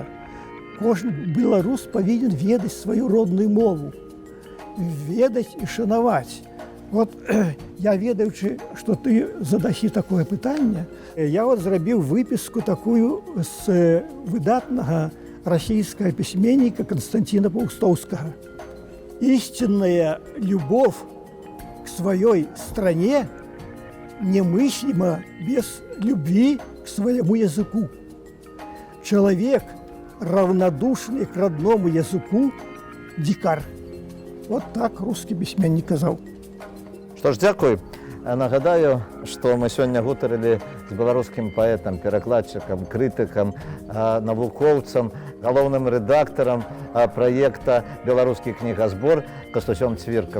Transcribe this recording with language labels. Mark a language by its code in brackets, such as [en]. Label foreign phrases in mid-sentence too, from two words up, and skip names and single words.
[be] Кожны беларус павінен ведаць сваю родную мову, ведаць і шанаваць. Вот я, ведаючы, што ты задасі такое пытанне, я вот зрабіў выпіску такую з выдатнага расійскага пісьменніка Константина Паўстоўскага. [ru] Истинная любовь к своей стране немыслима без любви к своему языку. Человек, равнодушный к родному языку, дикарь. [be] Вот так русский письменник казал. Што ж, дзякуй. Нагадаю, што мы сёння гутарылі з беларускім паэтам, перакладчыкам, крытыкам, навукоўцам, галоўным рэдактарам праекта «Беларускі кнігазбор» Кастусём Цвіркам.